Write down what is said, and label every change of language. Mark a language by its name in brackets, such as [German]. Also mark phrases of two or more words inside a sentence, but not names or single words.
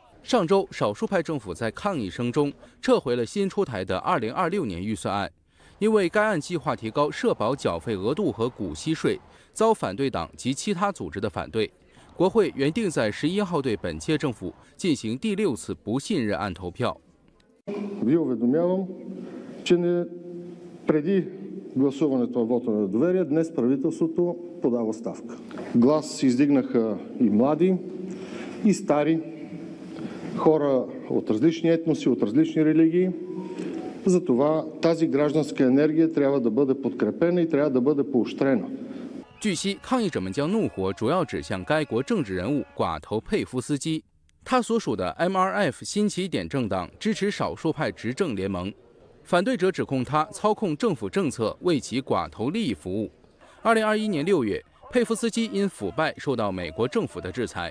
[Chinese] 上周，少数派政府在抗议声中撤回了新出台的2026年预算案，因为该案计划提高社保缴费额度和股息税，遭反对党及其他组织的反对。国会原定在11号对本届政府进行第6次不信任案投票。 [Bulgarian] Гласуването на вота на недоверие, днес правителството подава оставка. Глас издигнаха и млади, и стари, хора от различни етноси, от различни религии. Затова тази гражданска енергия трябва да бъде подкрепена и трябва да бъде поощрена. [Chinese] 据悉，抗议者们将怒火主要指向该国政治人物寡头佩夫斯基，他所属的 MRF 新起点政党支持少数派执政联盟。反对者指控他操控政府政策，为其寡头利益服务。2021年6月，佩夫斯基因腐败受到美国政府的制裁。